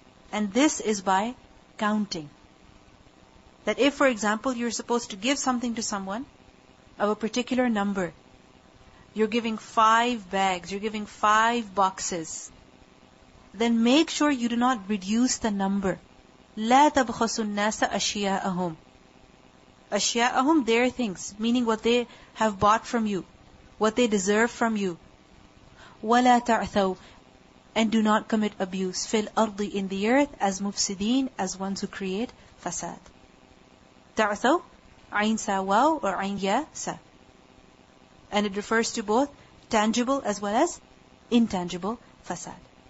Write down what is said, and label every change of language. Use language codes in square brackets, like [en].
[en] And this is by counting. That if, for example, you're supposed to give something to someone of a particular number, you're giving 5 bags, you're giving 5 boxes, then make sure you do not reduce the number. [ar] لا تبخسوا الناس أشياءهم. [en] أشياءهم, their things, meaning what they have bought from you, what they deserve from you. ولا تعثوا. And do not commit abuse. فِي الْأَرْضِ, in the earth, as mufsideen, as ones who create fasad. تعثوا, عين sa waw or عين ya sa. And it refers to both tangible as well as intangible fasad.